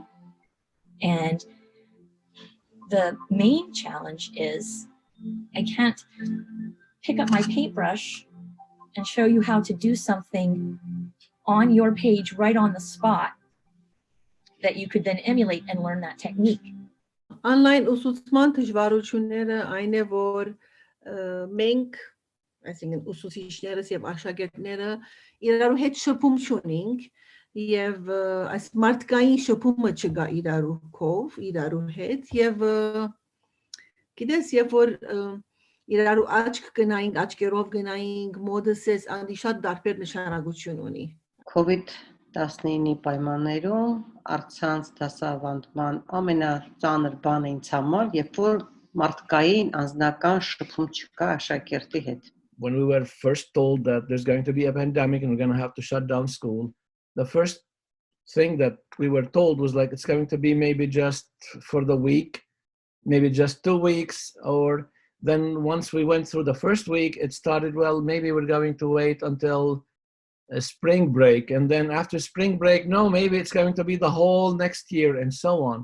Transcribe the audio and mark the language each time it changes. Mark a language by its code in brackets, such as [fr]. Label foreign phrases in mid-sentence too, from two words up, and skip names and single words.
[en] And the main challenge is I can't pick up my paintbrush and show you how to do something on your page right on the spot that you could then emulate and learn that technique. [hy] Online ուսուցման դժվարությունները այն է, որ մենք, այսինքն ուսուցիչներս եւ աշակերտները իրարու հետ շփում չունենք եւ այս մարդկային շփումը չկա իրարու հետ եւ գիտես երբ որ իրարու աչք գնայինք աչքերով գնայինք մոդսես անդի շատ տարբեր նշանակություն ունի COVID-19-ի պայմաններում առցանց դասավանդման ամենածանր բանը ինձ համար, երբ որ մարդկային անձնական շփում չկա աշակերտի հետ. [en] When we were first told that there's going to be a pandemic and we're going to have to shut down school, the first thing that we were told was like it's going to be maybe just for the week, maybe just 2 weeks, or then once we went through the first week, it started, well, maybe we're going to wait until a spring break, and then after spring break, no, maybe it's going to be the whole next year, and so on.